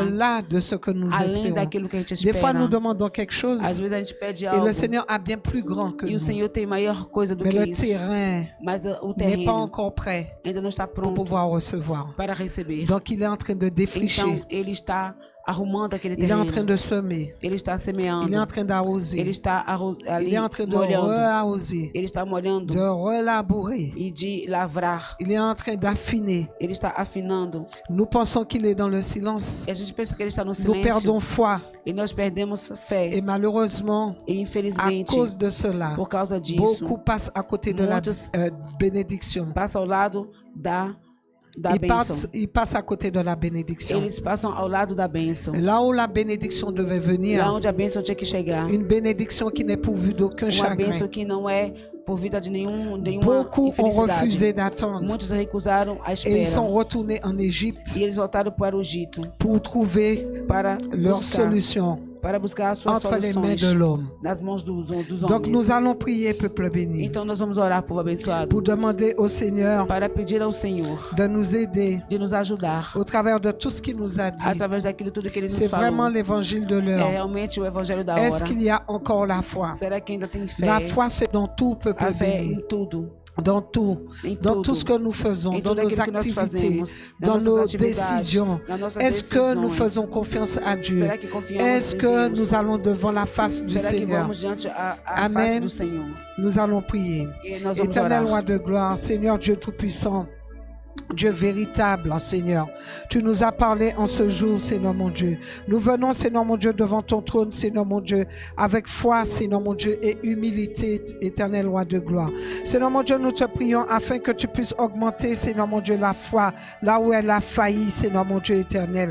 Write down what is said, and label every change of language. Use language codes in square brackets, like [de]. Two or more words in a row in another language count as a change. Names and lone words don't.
[fr] au-delà de ce que nous [pt] além [fr] espérons. [pt] daquilo que a gente [fr] Des fois, [pt] espera. [fr] nous demandons quelque chose [pt] Às vezes a gente pede [fr] et [pt] algo [fr] le Seigneur a bien plus grand que [pt] e o [fr] nous. [pt] Senhor tem maior coisa do [fr] Mais [pt] que [fr] le [pt] isso. [fr] terrain [pt] Mas o [fr] n'est pas [pt] terreno [fr] encore prêt [pt] ainda não está [fr] pour [pt] pronto [fr] pouvoir recevoir. [pt] para receber. [fr] Donc, il est en train de défricher. [pt] Então Ele está arrumando aquele [fr] Il est en train [pt] terreno. [fr] de semer. [pt] Ele está semeando. [fr] Il est en train [pt] Ele [fr] d'arroser. [pt] está ali [fr] Il est en train de [pt] molhando. [fr] rearroser, [pt] Ele está molhando [fr] de relabourer. [pt] e de lavrar. [fr] Il est en train d'affiner. [pt] Ele está afinando. [fr] Nous pensons qu'il est dans le silence. [pt] E a gente pensa que Ele está no [fr] Nous [pt] silêncio. [fr] perdons foi. [pt] E nós perdemos fé. [fr] Et malheureusement, [pt] E [fr] à [pt] infelizmente, [fr] cause de cela, [pt] por causa disso, [fr] beaucoup passent à côté de la [pt] Muitos [fr] bénédiction. [pt] passa ao lado da bênção. [fr] Ils passent à côté de la bénédiction. [pt] Eles passam ao lado da bênção. [fr] Là où la bénédiction devait venir, [pt] Lá onde a bênção tinha que chegar. [fr] une bénédiction qui n'est pourvue d'aucun [pt] Uma [fr] chagrin. [pt] bênção que não é por vida de nenhuma [fr] Beaucoup ont [pt] infelicidade. [fr] refusé d'attendre [pt] Muitos recusaram a [fr] et ils sont [pt] espera. [fr] retournés en Égypte [pt] E eles voltaram para o Egito [fr] pour trouver [pt] para [fr] leur [pt] buscar [fr] solution [pt] para buscar as suas [fr] entre les mains [pt] soluções [fr] de l'homme. [pt] nas mãos dos homens. [fr] Donc nous allons prier, peuple béni, [pt] Então nós vamos orar, povo abençoado, [fr] pour demander au Seigneur [pt] para pedir ao Senhor [fr] de nous aider [pt] de nos ajudar [fr] au travers de tout ce qu'il nous a dit. [pt] através daquilo tudo que Ele nos [fr] C'est vraiment [pt] falou. [fr] l'évangile de [pt] É [fr] l'heure. [pt] realmente o evangelho da [fr] Est-ce [pt] hora. [fr] qu'il y a encore la foi? [pt] Será que ainda tem fé? [fr] La foi, c'est dans tout, peuple [pt] A fé [fr] béni. [pt] em tudo. [fr] Dans tout, [pt] Em [fr] dans [pt] tudo. [fr] tout ce que nous faisons, [pt] Em [fr] dans [pt] tudo [fr] nos [pt] aquilo que nós [fr] activités, [pt] fazemos, nas [fr] dans [pt] nossas [fr] nos [pt] atividades, [fr] décisions. [pt] nas nossas [fr] Est-ce que nous [pt] decisões. [fr] faisons confiance à Dieu? [pt] Será que confiamos [fr] Est-ce [pt] em [fr] que [pt] Deus? [fr] nous allons devant la face du [pt] Será que [fr] Seigneur? [pt] vamos diante a [fr] Amen. [pt] face do Senhor? [fr] Nous allons prier. [pt] E nós vamos [fr] Éternel [pt] orar. [fr] roi de gloire, Seigneur Dieu Tout-Puissant, Dieu véritable, Seigneur. Tu nous as parlé en ce jour, Seigneur mon Dieu. Nous venons, Seigneur mon Dieu, devant ton trône, Seigneur mon Dieu, avec foi, Seigneur mon Dieu, et humilité, Éternel roi de gloire. Seigneur mon Dieu, nous te prions afin que tu puisses augmenter, Seigneur mon Dieu, la foi, là où elle a failli, Seigneur mon Dieu éternel.